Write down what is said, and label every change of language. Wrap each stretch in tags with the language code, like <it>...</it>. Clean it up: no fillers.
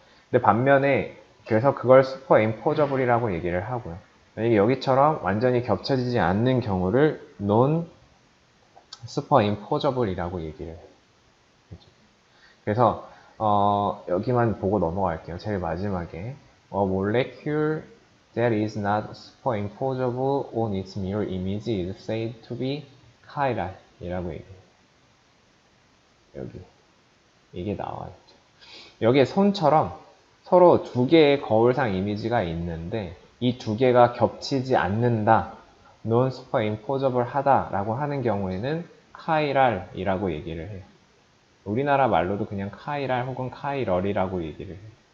<ko>근데 반면에 그래서 그걸 슈퍼임포저블이라고 얘기를 하고요. 만약에 여기처럼 완전히 겹쳐지지 않는 경우를 non 슈퍼임포저블이라고 얘기를 해요. 그래서 여기만 보고 넘어갈게요.</ko> <en>제일 마지막에 A molecule that is not superimposable on its mirror image is said to be chiral</en> <ko>이라고 얘기해요. 여기 이게 나와 있죠. 여기에 손처럼 서로 두 개의 거울상 이미지가 있는데 이 두 개가 겹치지 않는다, non superimposable 하다라고 하는 경우에는 chiral이라고 얘기를 해요. 우리나라 말로도 그냥 카이랄 혹은 카이럴이라고 얘기를 해요.</ko>